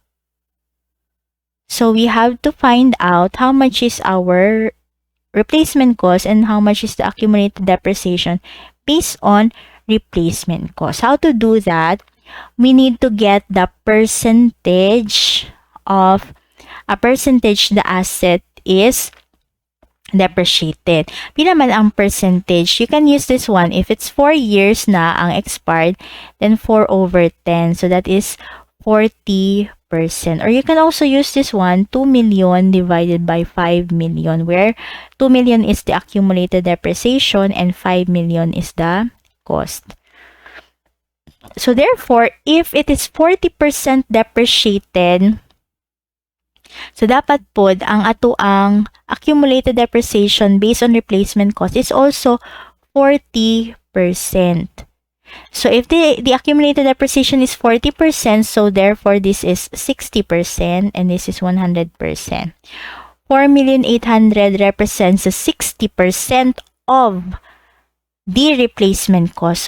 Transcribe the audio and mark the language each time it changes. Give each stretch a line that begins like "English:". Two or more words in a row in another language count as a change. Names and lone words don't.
English: So we have to find out how much is our replacement cost and how much is the accumulated depreciation based on replacement cost. How to do that? We need to get the percentage of the asset is depreciated.
Cebuano: Pila man ang
English: percentage? You can use this one. If it's 4 years
Cebuano: na ang
English: expired, then 4/10. So that is 40%. Or you can also use this one, 2 million divided by 5 million, where 2 million is the accumulated depreciation and 5 million is the cost. So therefore, if it is 40% depreciated,
Cebuano: so dapat pod ang ato ang
English: accumulated depreciation based on replacement cost is also 40%. So if the accumulated depreciation is 40%, so therefore this is 60% and this is 100%. 4,800,000 represents 60% of the replacement cost.